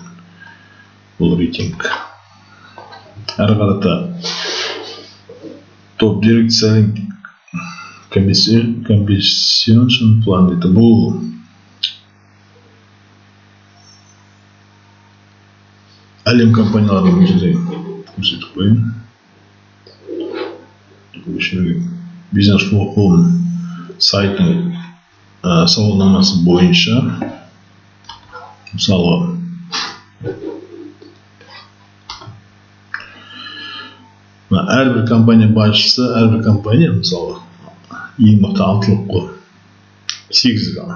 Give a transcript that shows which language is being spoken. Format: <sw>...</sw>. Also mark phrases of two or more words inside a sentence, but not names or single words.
<kk>Бұл рейтинг. Ары қарата</kk> <en>Top Direct Selling Compensation Plan</en> <kk>дейді. Бұл әлем компанияларын өзі көрсетіп қойын. Business for Home сайтының сауалнамасы бойынша мысалы әрбір компания басшысы, әрбір компания мысалы ең мықты 6-лық қой, 8 ғана.</kk>